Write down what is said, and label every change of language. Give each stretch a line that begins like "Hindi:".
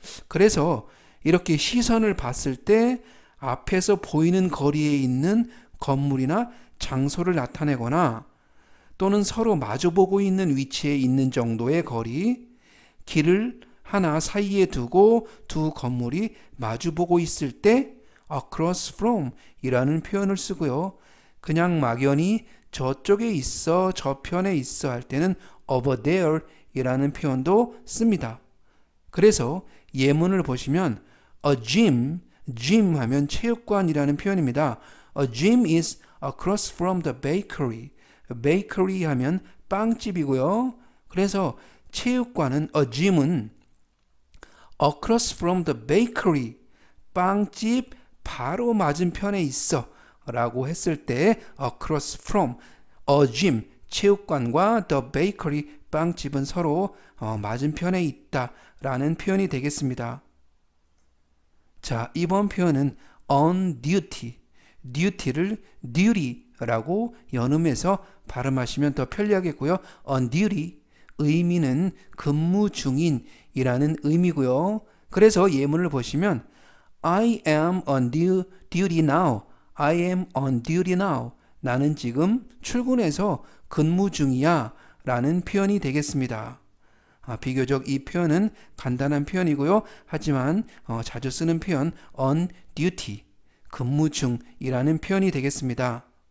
Korean: 그래서 이렇게 시선을 봤을 때 앞에서 보이는 거리에 있는 건물이나 장소를 나타내거나 또는 서로 마주보고 있는 위치에 있는 정도의 거리, 길을 하나 사이에 두고 두 건물이 마주보고 있을 때 across from 이라는 표현을 쓰고요. 그냥 막연히 저쪽에 있어, 저편에 있어 할 때는 over there 이라는 표현도 씁니다. 그래서 예문을 보시면 a gym 하면 체육관이라는 표현입니다.
English: A gym is across from the bakery.
Korean: bakery 하면 빵집이고요. 그래서 체육관은 a gym은
English: across from the bakery,
Korean: 빵집 바로 맞은편에 있어 라고 했을 때 across from, a gym, 체육관과 the bakery, 빵집은 서로 맞은편에 있다 라는 표현이 되겠습니다. 자, 이번 표현은 on duty, duty를 duty라고 연음해서 발음하시면 더 편리하겠고요. on duty, 의미는 근무 중인이라는 의미고요.
English: 그래서 예문을 보시면 I am on duty now. I am on duty now.
Korean: 나는 지금 출근해서 근무 중이야 라는 표현이 되겠습니다. 비교적 이 표현은 간단한 표현이고요. 하지만 자주 쓰는 표현 on duty, 근무 중이라는 표현이 되겠습니다.